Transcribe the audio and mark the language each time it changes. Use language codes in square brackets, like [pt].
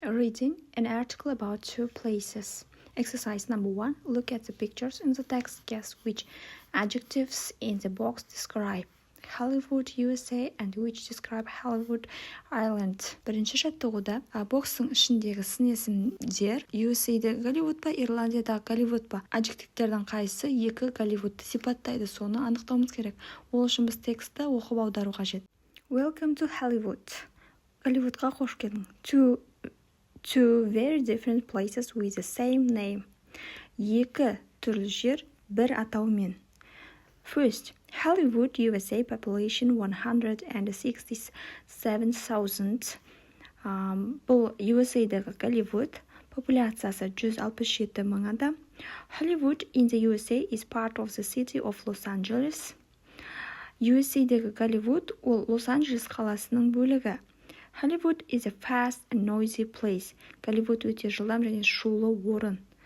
[en] Reading an article about two places. Exercise number 1. Look at the pictures in the text. Guess which adjectives in the box describe Hollywood, USA and which describe Hollywood Island. [kk] Бірінші жаттығуда бокстың ішіндегі сын есімдер USA-дегі Голливуд па, Ирландиядағы Голливуд па? Аджективтердің қайсысы екі Голливудты сипаттайды, соны анықтауымыз керек. Ол үшін біз текстті оқып аудару қажет. [en] Welcome to Hollywood. [kk] Голливудқа қош келдің. [en] Two very different places with the same name. [kk] Екі түрлі жер бір атаумен. [en] First, Hollywood, USA, population 167,000. [kk] Бұл USA-дегі Голливуд, популяциясы 167 мың адам. [en] Hollywood in the USA is part of the city of Los Angeles. [kk] USA-дегі Голливуд ол Лос-Анджелес қаласының бөлігі. [en] Hollywood is a fast and noisy place. [kk] Голливуд өте жылдам және шулы орын.